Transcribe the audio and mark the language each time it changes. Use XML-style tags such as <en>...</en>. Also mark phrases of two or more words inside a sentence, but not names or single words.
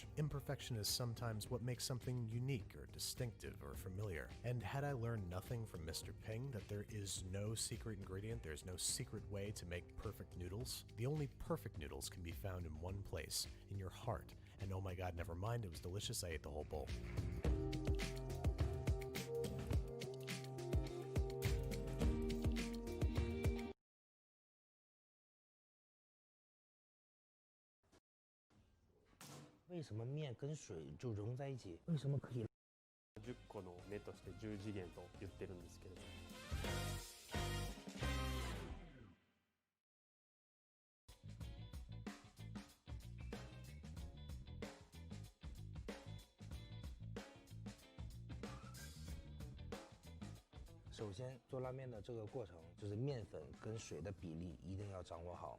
<en>Imperfection is sometimes what makes something unique or distinctive or familiar. And had I learned nothing from Mr. Ping, that there is no secret ingredient, there's no secret way to make perfect noodles, the only perfect noodles can be found in one place, in your heart. And oh my god, never mind, it was delicious, I ate the whole bowl.</en> <zh>为什么面跟水就融在一起？为什么可以</zh> <ja>10個の目として10次元と言ってるんですけれども。</ja> <zh>首先，做拉面的这个过程，就是面粉跟水的比例一定要掌握好。</zh>